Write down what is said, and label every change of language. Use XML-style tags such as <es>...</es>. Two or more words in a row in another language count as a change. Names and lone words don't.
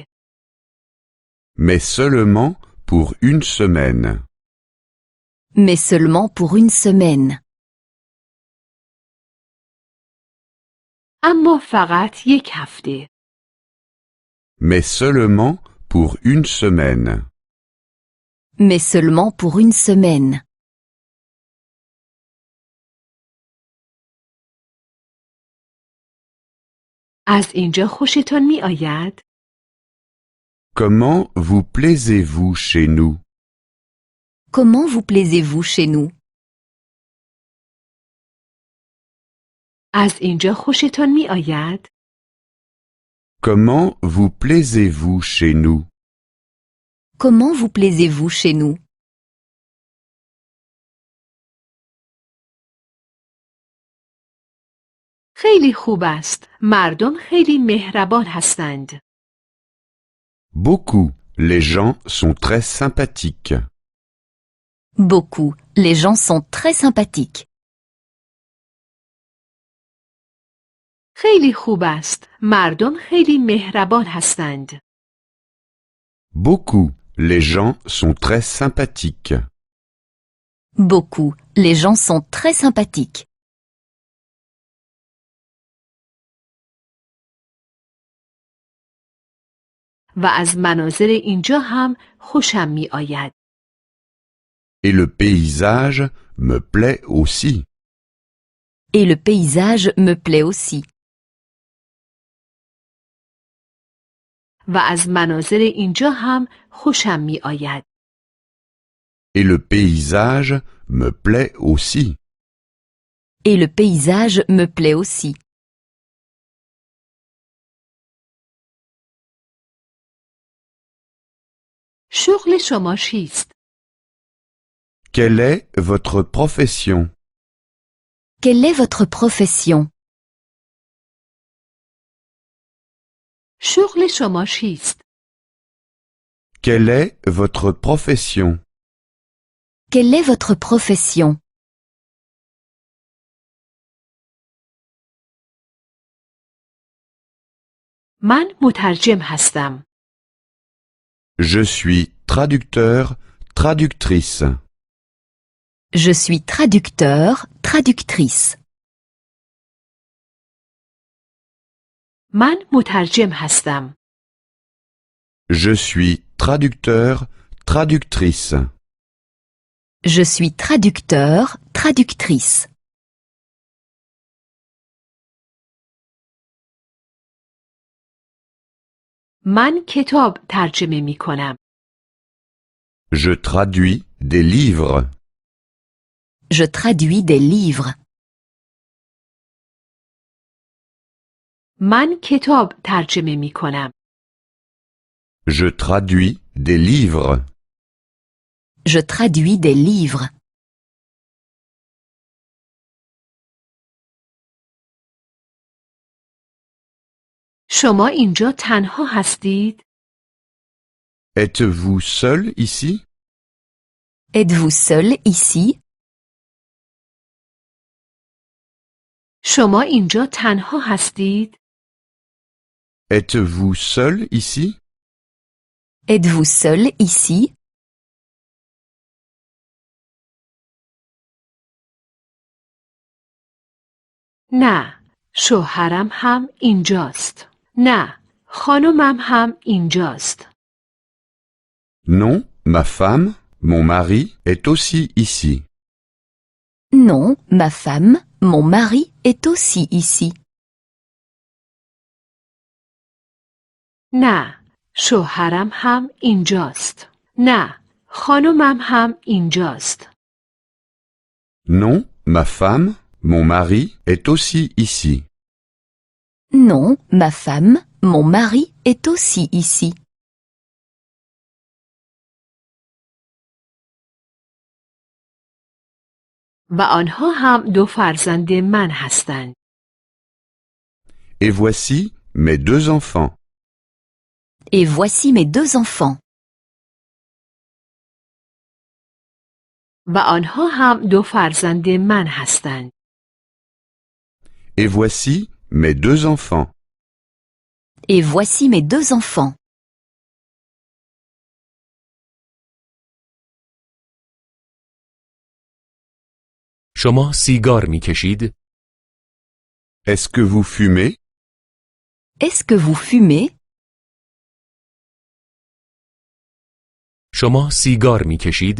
<fr>Mais seulement pour une semaine. Mais seulement pour une semaine.</fr> <fa>اما فقط یک هفته.</fa> <fr>Mais seulement pour une semaine. Mais seulement pour une semaine.</fr> <fa>از اینجا خوشتان می آید؟</fa> <fr>Comment vous plaisez-vous chez nous? Comment vous plaisez-vous chez nous?</fr> <fa>از اینجا خوشتان می آید؟</fa> <fr>Comment vous plaisez-vous chez nous? Comment vous plaisez-vous chez nous?</fr> <fa>خیلی خوب است. مردم خیلی مهربان هستند.</fa> <fr>Beaucoup. Les gens sont très sympathiques. Beaucoup. Les gens sont très sympathiques.</fr> <fa>خیلی خوب است. مردم خیلی مهربان هستند.</fa> <fr>Beaucoup. Les gens sont très sympathiques. Beaucoup. Les gens sont très sympathiques.</fr> <fa>و از مناظر اینجا هم خوشم می آید.</fa> <fr>Et le paysage me plaît aussi. Et le paysage me plaît aussi.</fr> <fa>و از مناظر اینجا هم خوشم می آید.</fa> <fr>Et le paysage me plaît aussi. Et le paysage me plaît aussi.</fr> <fa>شغل شما چیست؟</fa> <fr>Quelle est votre profession? Quelle est votre profession?</fr> <fa>شغل شما چیست؟</fa> <fr>Quelle est votre profession? Quelle est votre profession?</fr> <fa>من مترجم هستم.</fa> <fr>Je suis traducteur, traductrice. Je suis traducteur, traductrice.</fr> <fa>من مترجم هستم.</fa> <fr>Je suis traducteur, traductrice. Je suis traducteur, traductrice.</fr> <fa>من کتاب ترجمه می کنم.</fa> <fr>Je traduis des livres. Je traduis des livres.</fr> <fa>من کتاب ترجمه می کنم.</fa> <fr>Je traduis des livres. Je traduis des livres.</fr> <fa>شما اینجا تنها هستید؟</fa> <fr>Êtes-vous seul ici? Êtes-vous seul ici?</fr> <fa>شما اینجا تنها هستید؟</fa> <fr>Êtes-vous seul ici? Êtes-vous seul ici?</fr> <fa>نه، شوهرم هم اینجاست. نه، خانمم هم اینجاست.</fa> <fr>Non, ma femme, mon mari, est aussi ici. Non, ma femme, mon mari est aussi ici.</fr> <fa>نه، شوهرم هم اینجاست. نه، خانمم هم اینجاست.</fa> <fr>Non, ma femme, mon mari, est aussi ici. Non, ma femme, mon mari est aussi ici.</fr> <fa>و آنها هم دو فرزند من هستند.</fa> <fr>Et voici mes deux enfants. Et voici mes deux enfants.</fr> <fa>و آنها هم دو فرزند من هستند.</fa> <fr>Et voici mes deux enfants. Et voici mes deux enfants.</fr> <fa>شما سیگار می کشید؟</fa> <fr>Est-ce que vous fumez? Est-ce que vous fumez?</fr> <fa>شما سیگار می کشید؟</fa>